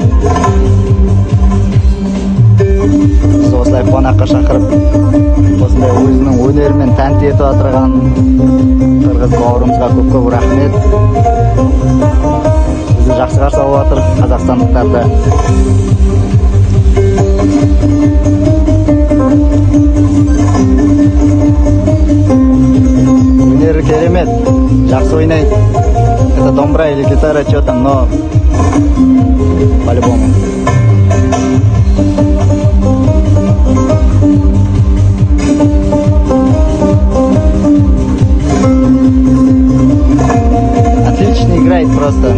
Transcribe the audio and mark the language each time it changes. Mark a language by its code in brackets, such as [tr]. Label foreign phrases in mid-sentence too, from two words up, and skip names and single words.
[kk] Біз осылай қонаққа шақырып, осындай өзінің өнерімен тәнті етіп отырған қырғыз бауырымызға көп рахмет. Бізді жақсы қарсы алып жатыр қазақстандықтарды. Өнері керемет, жақсы ойнайды. [ru] Это домбра или гитара, что там, но по-любому. Отлично играет просто.